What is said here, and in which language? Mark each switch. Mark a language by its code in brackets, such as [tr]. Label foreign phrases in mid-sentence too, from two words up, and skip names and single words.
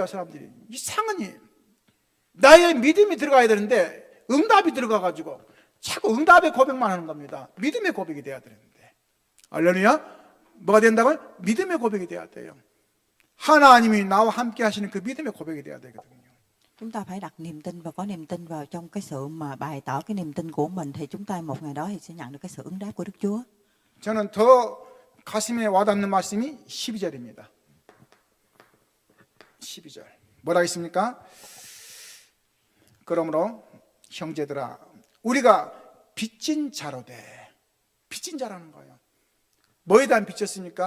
[ko] 사람들이 이상하니 나의 믿음이 들어가야 되는데 응답이 들어가가지고 자꾸 응답의 고백만 하는 겁니다. 믿음의 고백이 돼야 되는데. 할렐루야. 뭐가 된다고요? 믿음의 고백이 돼야 돼요. 하나님이 나와 함께 하시는 그 믿음의 고백이 돼야 되거든요. [vi] Chúng ta phải đặt niềm tin và có niềm tin vào trong cái sự mà bày tỏ cái niềm tin của mình, thì chúng ta một ngày đó thì sẽ nhận được cái sự ứng đáp của Đức Chúa. [ko] 저는 더 가슴에 와닿는 말씀이 12절입니다. 12절. 뭐라 했습니까? 그러므로 형제들아 우리가 빚진 자로 돼. 빚진 자라는 거예요. 뭐에 대한 빚졌습니까?